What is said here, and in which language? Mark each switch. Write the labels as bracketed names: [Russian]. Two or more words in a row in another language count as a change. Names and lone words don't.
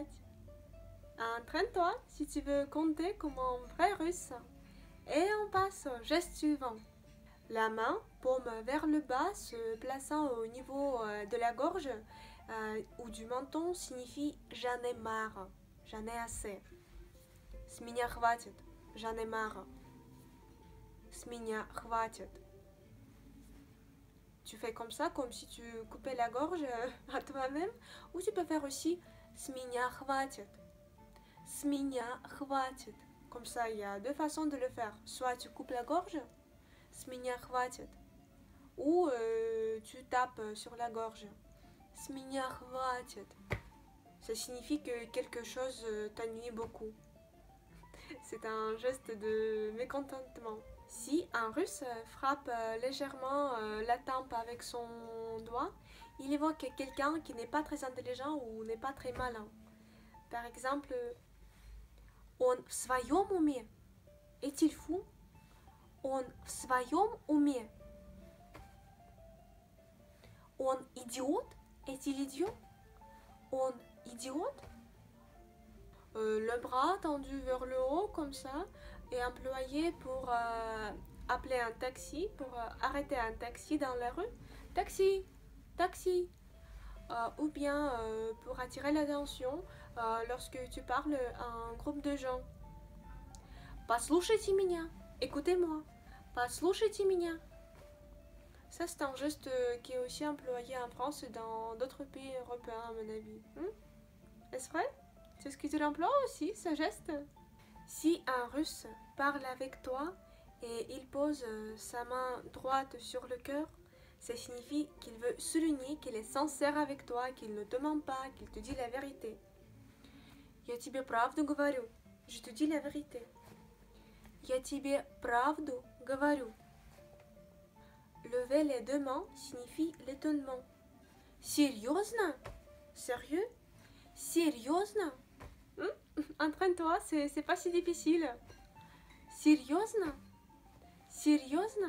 [French] Entraîne-toi si tu veux compter comme un vrai russe. Et on passe au geste suivant. La main, paume vers le bas, se plaçant au niveau de la gorge ou du menton, signifie j'en ai marre, j'en ai assez. [Russian] С меня хватит, [French] j'en ai marre. [Russian] С меня хватит. [French] Tu fais comme ça, comme si tu coupais la gorge à toi-même, ou tu peux faire aussi [Russian] с меня хватит. С меня хватит. [French] Comme ça, il y a deux façons de le faire. Soit tu coupes la gorge, [Russian] с меня хватит, [French] ou tu tapes sur la gorge. [Russian] С меня хватит. [French] Ça signifie que quelque chose t'ennuie beaucoup. C'est un geste de mécontentement. Si un Russe frappe légèrement la tempe avec son doigt, il évoque quelqu'un qui n'est pas très intelligent ou n'est pas très malin. Par exemple, [Russian] он в своем уме? [French] Est-il fou? [Russian] Он в своем уме? Он идиот? [French] Est-il idiot? [Russian] Он идиот? [French] Le bras tendu vers le haut comme ça est employé pour appeler un taxi, pour arrêter un taxi dans la rue. Taxi, taxi. Ou bien pour attirer l'attention lorsque tu parles à un groupe de gens. [Russian] Послушайте меня, [French] écoutez-moi. [Russian] Послушайте меня. [French] Ça, c'est un geste qui est aussi employé en France et dans d'autres pays européens, à mon avis. Est-ce vrai? C'est ce que tu l'emploies aussi, ce geste? Si un Russe parle avec toi et il pose sa main droite sur le cœur, ça signifie qu'il veut souligner qu'il est sincère avec toi, qu'il ne te ment pas, qu'il te dit la vérité. [Russian] Я тебе правду говорю. [French] Je te dis la vérité. [Russian] Я тебе правду говорю. [French] Lever les deux mains signifie l'étonnement. [Russian] Серьезно? Sérieux? Серьезно? [French] Entraîne-toi, c'est pas si difficile. [Russian] Серьезно? Серьезно?